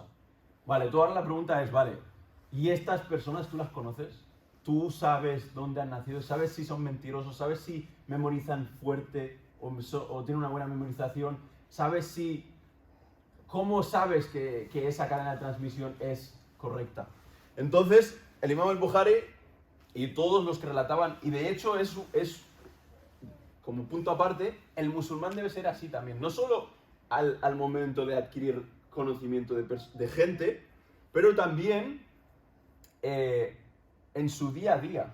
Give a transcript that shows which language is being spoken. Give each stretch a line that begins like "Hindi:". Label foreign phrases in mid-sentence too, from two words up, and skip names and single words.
Spanish: Vale, tú ahora la pregunta es, vale, ¿y estas personas tú las conoces? ¿Tú sabes dónde han nacido? ¿Sabes si son mentirosos? ¿Sabes si memorizan fuerte o tienen una buena memorización? ¿Sabes si... ¿Cómo sabes que esa cadena de transmisión es correcta? Entonces, el Imam al-Bukhari y todos los que relataban, y de hecho es como punto aparte, el musulmán debe ser así también. No solo al momento de adquirir conocimiento de gente, pero también en su día a día.